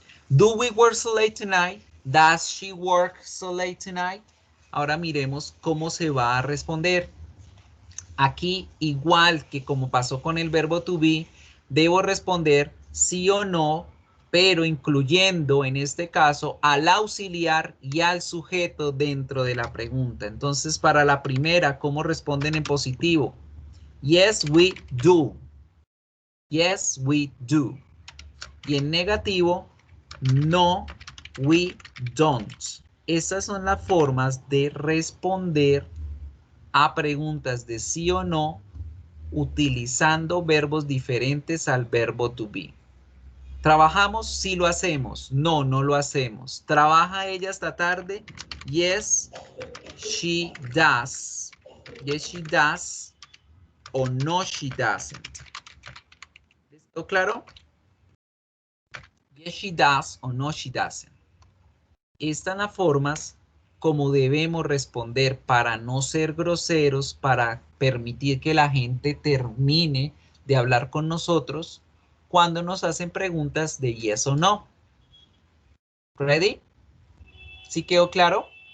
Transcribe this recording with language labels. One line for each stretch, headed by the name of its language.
English: Do we work so late tonight? Does she work so late tonight?
Spanish: Ahora miremos cómo se va a responder. Aquí, igual que como pasó con el verbo to be, debo responder sí o no, pero incluyendo en este caso al auxiliar y al sujeto dentro de la pregunta. Entonces, para la primera, ¿cómo responden en positivo?
English: Yes, we do. Yes, we do.
Spanish: Y en negativo,
English: no, we don't.
Spanish: Estas son las formas de responder a preguntas de sí o no utilizando verbos diferentes al verbo to be. ¿Trabajamos? Sí lo hacemos. No, no lo hacemos. ¿Trabaja ella esta tarde?
English: Yes, she does. Yes, she does.
Spanish: O
English: no, she doesn't.
Spanish: ¿Listo claro?
English: Yes, she does o no, she doesn't.
Spanish: Estas son las formas como debemos responder para no ser groseros, para permitir que la gente termine de hablar con nosotros cuando nos hacen preguntas de yes o no. ¿Ready? ¿Sí quedó claro?